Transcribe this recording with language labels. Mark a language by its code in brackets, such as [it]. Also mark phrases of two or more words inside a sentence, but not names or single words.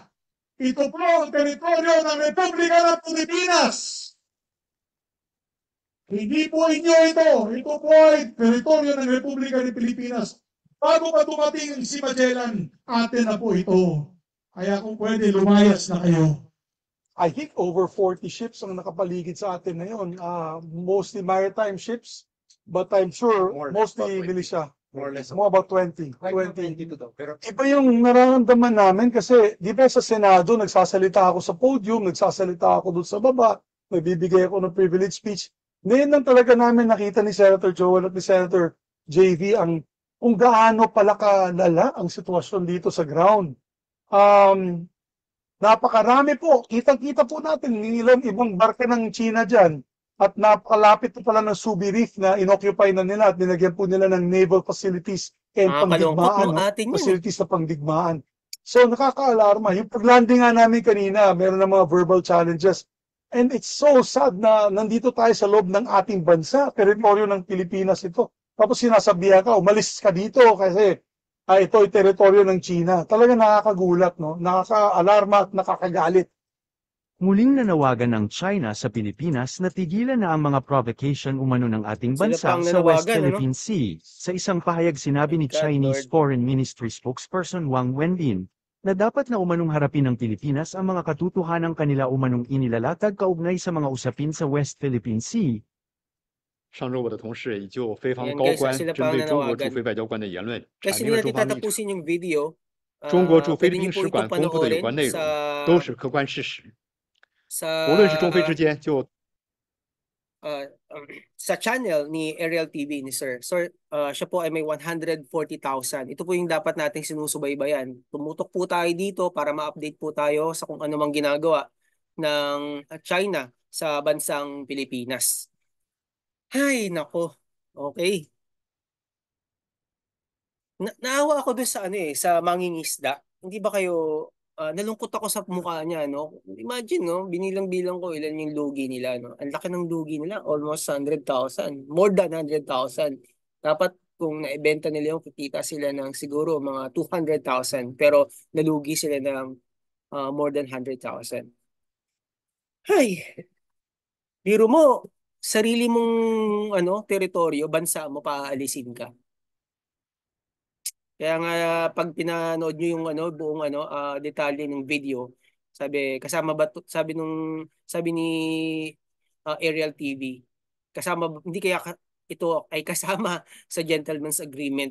[tl] Ito po ang teritoryo ng Republika ng Pilipinas. Hindi po inyo ito. Ito po ay teritoryo ng Republika ng Pilipinas. Bago pa dumating si Magellan, atin na po ito. Kaya kung pwede, lumayas na kayo. [en] I think over 40 ships [tl] ang nakapaligid sa atin ngayon. [en] Mostly maritime ships, but I'm sure mostly militia. More or less. More about 20. Like 20. [tl] 22 daw. Pero Iba yung nararamdaman namin kasi di ba sa Senado, nagsasalita ako sa podium, nagsasalita ako doon sa baba, nagbibigay ako ng [en] privilege speech. [tl] Ngayon lang talaga namin nakita ni Senator Joel at ni Senator JV kung gaano pala kalala ang sitwasyon dito sa ground. Napakarami po. Kitang-kita po natin nilang ibang barka ng China dyan. At napakalapit po pala ng Subi Reef na inoccupy na nila at nilagyan po nila ng [en] naval facilities and [tl] Nakakalungkot, pangdigmaan. no? Atin yun, eh. Facilities na pangdigmaan. So nakaka-alarma. Yung pag-landing nga namin kanina, meron ng mga [en] verbal challenges. And it's so sad [tl] na nandito tayo sa loob ng ating bansa. Teritoryo ng Pilipinas ito. Tapos sinasabihan ka, umalis ka dito kasi ito ay teritoryo ng China. Talaga nakakagulat, no? Nakaka-alarma at nakakagalit. Muling nanawagan ng China sa Pilipinas na tigilan na ang mga provocation umano ng ating Sila bansa pa ang sa West nanawagan, ano? Philippine Sea. Sa isang pahayag sinabi ni God, Chinese Lord. Foreign Ministry spokesperson Wang Wenbin, na dapat na umanong harapin ng Pilipinas ang mga katotohanang kanila umanong inilalatag kaugnay sa mga usapin sa West Philippine Sea. [zh] 上周我的同事已就菲方 [tl] Ayan [zh] 高 [tl] guys, [zh] 官 [tl] sila [zh] 针 [tl] pa ang [zh] 对中国驻 [tl] nanawagan. [zh] 菲外交官的言论 [tl] Guys, [zh] 阐 [tl] hindi [zh] 明了 [tl] natin [zh] 中方立场。 [tl] tatapusin yung video. [zh] 中国驻菲 [tl] Pwede [zh] 律 [tl] niyo [zh] 宾 [tl] po [zh] 使 [tl] itong [zh] 馆公布的有关 [tl] panoorin [zh] 内容 [tl] sa [zh] 都是客观事实。 [tl] sa [zh] 无论是中菲之间就 [tl] sa channel ni Aerial TV ni Sir. Sir, siya po ay may 140,000. Ito po yung dapat nating sinusubaybayan. Tumutok po tayo dito para ma-update po tayo sa kung ano mang ginagawa ng China sa bansang Pilipinas. Hay, nako. Okay. Naawa ako dun sa sa mangingisda. Hindi ba kayo nalungkot ako sa mukha niya, no? Imagine, no, binilang-bilang ko ilan yung lugi nila, no? Ang laki ng lugi nila, [en] almost 100,000, more than 100,000. [tl] Dapat kung naibenta nila yung kikita sila ng siguro mga 200,000, pero nalugi sila ng [en] more than 100,000. [tl] Hay, biro mo, sarili mong teritoryo, bansa mo, paalisin ka. Kaya nga pag pinanood niyo yung buong detalye ng video, kasama ba sabi ni Aerial TV, hindi kaya ito ay kasama sa [en] gentleman's agreement.